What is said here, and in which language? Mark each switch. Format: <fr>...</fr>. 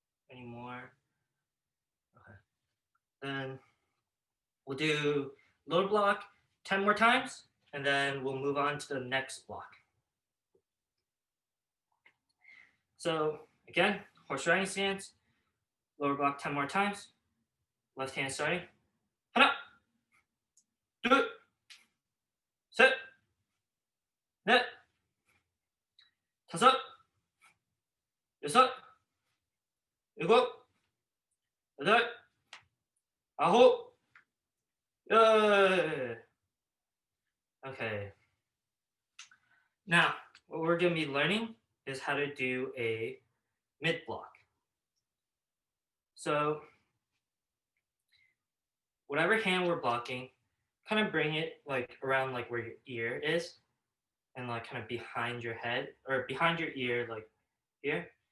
<en>Any more? Okay. Then we'll do lower block 10 more times, and then we'll move on to the next block. So again, horse riding stance, lower block 10 more times. Left hand starting.</en> <ko>하나, 둘, 셋, 넷, 다섯, 여섯, 일곱, 여덟, 아홉, 열.</ko> <en>Okay. Now, what we're going to be learning is how to do a mid block. So whatever hand we're blocking, kind of bring it like around like where your ear is, and like kind of behind your head or behind your ear, like here.</en>